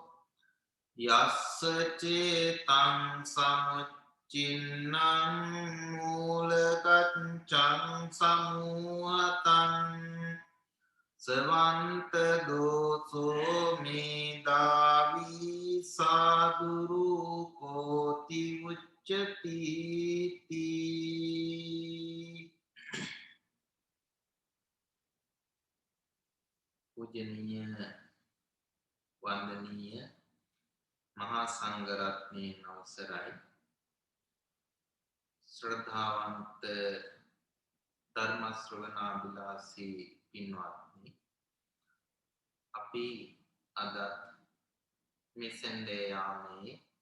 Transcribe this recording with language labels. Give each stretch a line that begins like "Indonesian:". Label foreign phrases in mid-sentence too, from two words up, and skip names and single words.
Pali: යස්සචේතං සමුච්චින්නං මූලකච්චං සමූහතං සවන්ත දෝසෝ මේදාවී සාදුරූපෝති උච්චතිති
Sinhala: පූජනීය වන්දනීය මහා සංඝරත්නයේ අවසරයි ශ්‍රද්ධාවන්ත ධර්ම ශ්‍රවණාබිලාසී පින්වත්නි අපි අද මෙසෙන්ඩේ යාමේ